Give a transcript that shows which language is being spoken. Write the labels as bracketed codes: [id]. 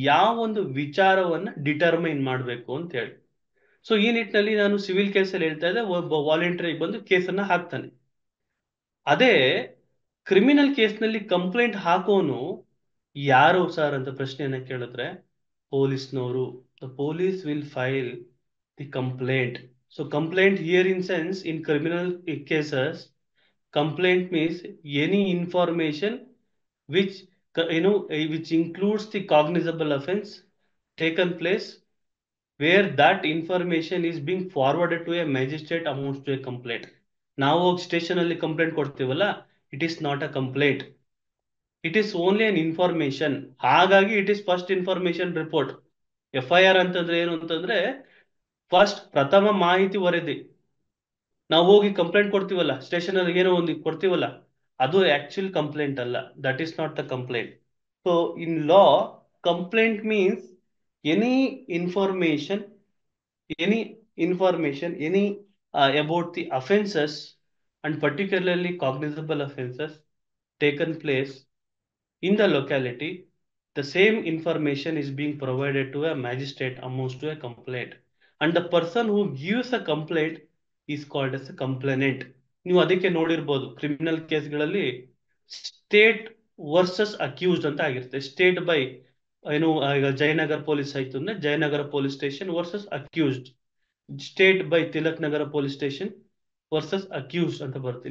[kn] ಯಾವ ಒಂದು ವಿಚಾರವನ್ನ ಡಿಟರ್ಮೈನ್ ಮಾಡಬೇಕು ಅಂತ ಹೇಳಿ. ಸೊ ಈ ನಿಟ್ಟಿನಲ್ಲಿ ನಾನು ಸಿವಿಲ್ ಕೇಸಲ್ಲಿ ಹೇಳ್ತಾ ಇದ್ದೆ, ಒಬ್ಬ ವಾಲಂಟಿಯರ್ ಬಂದು ಕೇಸನ್ನ ಹಾಕ್ತಾನೆ. ಅದೇ ಕ್ರಿಮಿನಲ್ ಕೇಸ್ನಲ್ಲಿ ಕಂಪ್ಲೇಂಟ್ ಹಾಕೋನು ಯಾರು ಸರ್ ಅಂತ ಪ್ರಶ್ನೆಯನ್ನ ಕೇಳಿದ್ರೆ, ಪೊಲೀಸ್ನವರು. [en] The police will file the complaint. So complaint here in sense, in criminal cases, complaint means any information which which includes the cognizable offense taken place, where that information is being forwarded to a magistrate amounts to a complaint. [kn] ನಾವು station ಅಲ್ಲಿ complaint ಕೊಡ್ತೀವಲ್ಲ, [en] It is not a complaint, it is only an information. [kn] ಹಾಗಾಗಿ [en] It is first information report. [kn] FIR ಅಂತಂದ್ರೆ ಏನು ಅಂತಂದ್ರೆ, first ಪ್ರಥಮ ಮಾಹಿತಿ ವರದಿ. ನಾವು ಹೋಗಿ ಕಂಪ್ಲೇಂಟ್ ಕೊಡ್ತೀವಲ್ಲ, ಸ್ಟೇಷನ್ ಅಲ್ಲಿ ಏನೋ ಒಂದು ಕೊಡ್ತೀವಲ್ಲ, ಅದು ಆಕ್ಚುಲ್ ಕಂಪ್ಲೇಂಟ್ ಅಲ್ಲ. [en] That is not the complaint. So in law, complaint means any information, any information, any about the offences and particularly cognizable offences taken place in the locality. The same information is being provided to a magistrate amounts to a complaint, and the person who gives a complaint is called as a complainant. [kn] ನೀವು ಅದಕ್ಕೆ ನೋಡಿರ್ಬೋದು, criminal ಕೇಸ್ಗಳಲ್ಲಿ state versus accused ಅಂತ ಆಗಿರುತ್ತೆ. State by ಏನು, ಈಗ Jayanagar police ಆಯ್ತು ಅಂದ್ರೆ Jayanagar police station versus accused, state by Tilak Nagar police station versus accused ಅಂತ ಬರುತ್ತೆ.